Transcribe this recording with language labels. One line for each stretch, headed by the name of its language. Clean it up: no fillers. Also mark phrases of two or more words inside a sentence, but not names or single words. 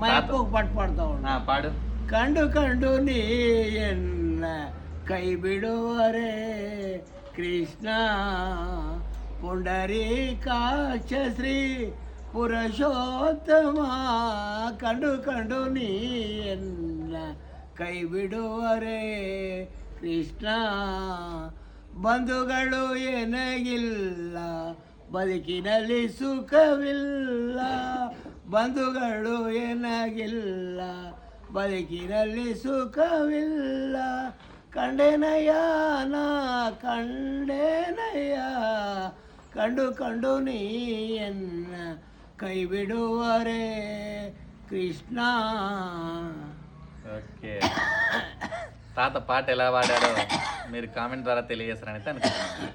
Telugu: ఒక పాట పాడుతా ఉన్నా. పాడు.
Kannada: ಕಂಡು ಕಂಡು ನೀ ಎನ್ನ ಕೈಬಿಡುವರೆ ಕೃಷ್ಣ ಪುಂಡರೀಕಾಕ್ಷ ಶ್ರೀ ಪುರುಷೋತ್ತಮ ಕಂಡು ಕಂಡು ನೀ ಎನ್ನ ಕೈಬಿಡುವರೆ ಕೃಷ್ಣ ಬಂಧುಗಳು ಏನಾಗಿಲ್ಲ ಬದುಕಿನಲ್ಲಿ ಸುಖವಿಲ್ಲ ಬಂಧುಗಳು ಏನಾಗಿಲ್ಲ ಬದುಕಿನಲ್ಲಿ ಸುಖವಿಲ್ಲ ಕಂಡೆನಯ್ಯ ನಾ ಕಂಡೆನಯ್ಯ ಕಂಡು ಕಂಡು ನೀ ಎನ್ನ ಕೈ ಬಿಡುವರೆ కృష్ణ.
Telugu: ఓకే. తాత పాట ఎలా పాడారో మీరు కామెంట్ ద్వారా తెలియజేస్తారని అయితే అనుకుంటున్నాను.